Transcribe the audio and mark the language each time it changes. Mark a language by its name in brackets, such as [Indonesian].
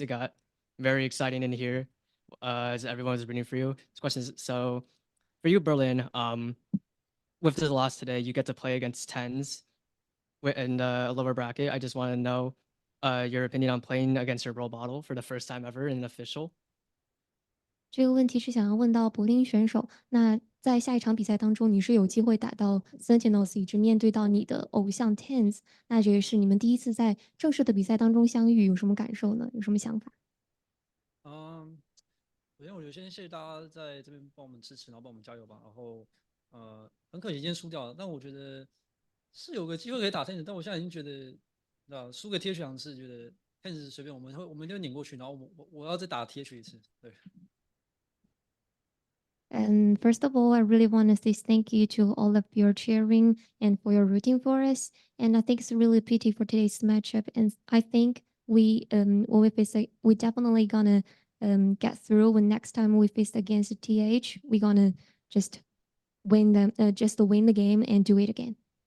[English] It got very exciting in here as everyone was rooting for you. This question is, so for you, Berlin, with the loss today, you get to play against 10s in a lower bracket. I just want to know your opinion on playing against your role model for the first time ever in an official. [Chinese] 这个问题是想要问到柏林选手，那在下一场比赛当中，你是有机会打到 Sentinels，以及面对到你的偶像 Tens，那这也是你们第一次在正式的比赛当中相遇，有什么感受呢？有什么想法？首先我就先谢谢大家在这边帮我们支持，然后帮我们加油吧。然后很可惜今天输掉了，但我觉得是有个机会可以打 Tens，但我现在已经觉得，输给 TH 2次，觉得 Tens 随便我们就碾过去，然后我要再打 TH 1次，对。 [English] And first of all, I really want to say thank you to all of your cheering and for your rooting for us. And I think it's really pity for today's matchup. And I think when we face we definitely gonna get through. When next time we face against TH, we're gonna just win the game and do it again.